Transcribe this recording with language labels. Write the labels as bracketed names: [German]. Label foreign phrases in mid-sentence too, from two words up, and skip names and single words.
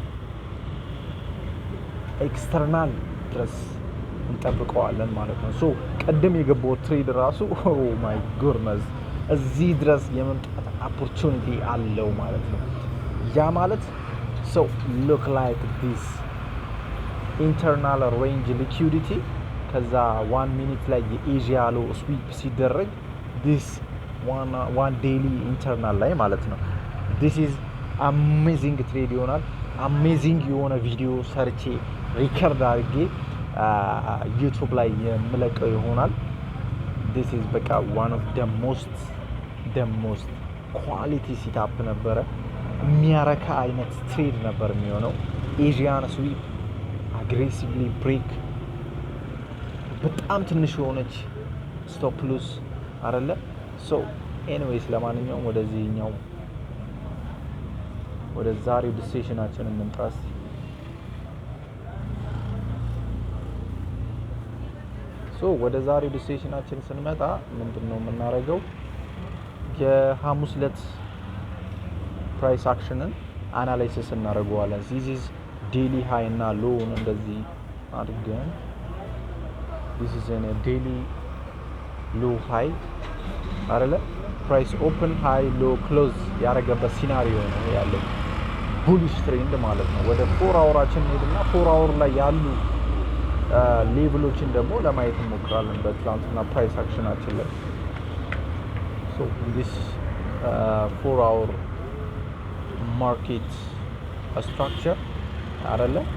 [Amharic] ኤክስተርናል ድረስ እንጠብቀዋለን ማለት ነው ሶ ቀደም የገባው ትሬድ ራሱ [English] oh my goodness [Amharic] እዚህ ድረስ የመምጣት ኦፖርቹኒቲ አለው ማለት ነው ያ ማለት so [English] look like this internal range liquidity [Amharic] ከዛ 1 ሚኒት ላይ የኤዥያ [English] low sweep ሲደረግ this one daily [Amharic] internal ላይ ማለት ነው [English] this is amazing trade [Amharic] ይሆናል amazing የሆነ ቪዲዮ ሰርቼ ሪከርድ አድርጌ ዩቲዩብ ላይ የምለቀው ይሆናል [English] this is [Amharic] በቃ [English] one of the most quality setup [Amharic] ነበረ የሚያረካ አይነት ትሬድ ነበር የሚሆነው [English] Asian sweep aggressively break [Amharic] በጣም ትንሽ የሆነች [English] stop loss [Amharic] አይደለ [English] so anyways [Amharic] ለማንኛውም ወደዚህኛው ወደ ዛሬው ዲሲሽናችን እንምጣስ ሶ ወደ ዛሬው ዲሲሽናችን ስንመጣ ምንድነው የምናደርገው የሐሙስ ዕለት ፕራይስ አክሽንን አናላይሲስ እናደርገዋለን [English] this is daily high እና low [Amharic] እንደዚህ አድርገን [English] this is a daily low high አይደለ price open high low close [Amharic] ያረገበት ሲናሪዮ ነው ያለው [English] bullish trend [Amharic] ማለት ነው ወደ 4 አወራችን ሄድና 4 አወር ላይ ያሉ ሌቭሎችን ደግሞ ለማየት እንሞክራለን በትላንትና ፕራይስ አክሽናችን ላይ። [English] so this 4 hour market structure [Amharic] አይደለ?